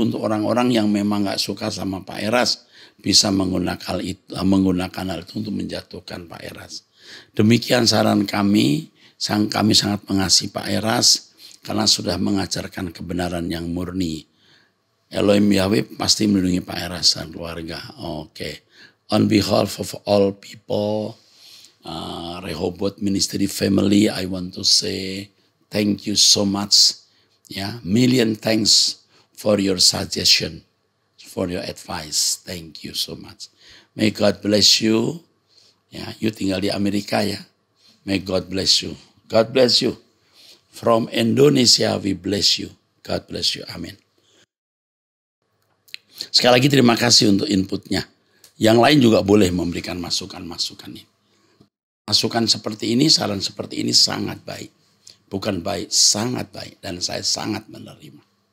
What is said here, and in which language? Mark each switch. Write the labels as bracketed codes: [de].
[id] Untuk orang-orang yang memang gak suka sama Pak Eras, bisa menggunakan hal itu untuk menjatuhkan Pak Eras. Demikian saran kami. Kami sangat mengasihi Pak Eras karena sudah mengajarkan kebenaran yang murni. Elohim Yahweh pasti melindungi Pak Eras dan keluarga. Oke. [en] On behalf of all people, Rehoboth Ministry family, I want to say thank you so much. Ya, million thanks for your suggestion, for your advice. Thank you so much. May God bless you. Ya, you [id] tinggal di Amerika ya. [en] May God bless you. God bless you. From Indonesia we bless you. God bless you. Amin. [id] Sekali lagi terima kasih untuk inputnya. Yang lain juga boleh memberikan masukan-masukan ini. Masukan seperti ini, saran seperti ini sangat baik. Bukan baik, sangat baik. Dan saya sangat menerima.